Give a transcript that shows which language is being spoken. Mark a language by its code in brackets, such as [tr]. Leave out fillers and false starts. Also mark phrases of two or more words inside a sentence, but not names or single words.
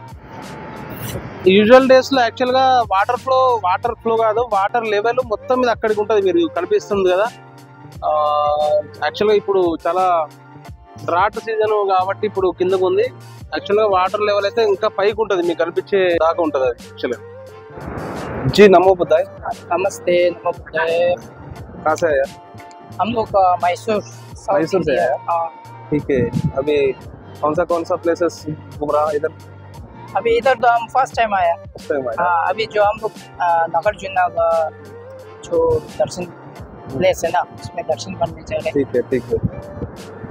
[en] usual days [te] లో యాక్చువల్ గా [en] water flow [te] కాదు, [en] water level [te] మొత్తం మీద అక్కడికి ఉంటుంది. మీరు కనిపిస్తుంది కదా. యాక్చువల్ గా ఇప్పుడు చాలా [en] drought season [te] కాబట్టి ఇప్పుడు కిందకు ఉంది. యాక్చువల్ గా [en] water level [te] అయితే ఇంకా పైకి ఉంటుంది, మీకు కనిపించే దాకా ఉంటుంది అది యాక్చువల్ గా. [hi] जी नमो बुद्धाय। नमस्ते, नमो बुद्धाय। कहाँ से आया? हम लोग मैसूर से आया। हाँ, ठीक है। अभी कौन सा प्लेसेस घूम रहा है इधर? अभी इधर तो हम [en] first time [hi] आया। हाँ, अभी जो हम लोग नागार्जुन का जो दर्शन प्लेस है ना, उसमें दर्शन करने जा रहे हैं।